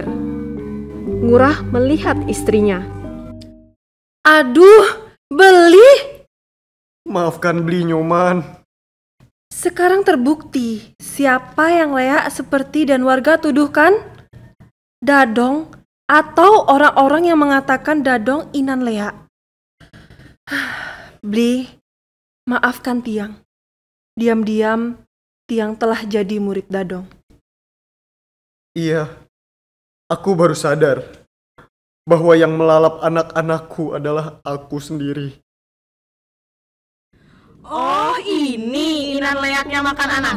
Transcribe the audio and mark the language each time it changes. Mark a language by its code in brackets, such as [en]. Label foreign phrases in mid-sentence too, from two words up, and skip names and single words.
[id] Ngurah melihat istrinya. Aduh, Beli! Maafkan Beli, Nyoman. Sekarang terbukti siapa yang leak seperti dan warga tuduhkan? Dadong atau orang-orang yang mengatakan Dadong [ban] inan leak. [id] Bli, maafkan Tiang. Diam-diam Tiang telah jadi murid Dadong. Iya, aku baru sadar bahwa yang melalap anak-anakku adalah aku sendiri. Oh, ini [ban] inan leaknya [id] makan anaknya.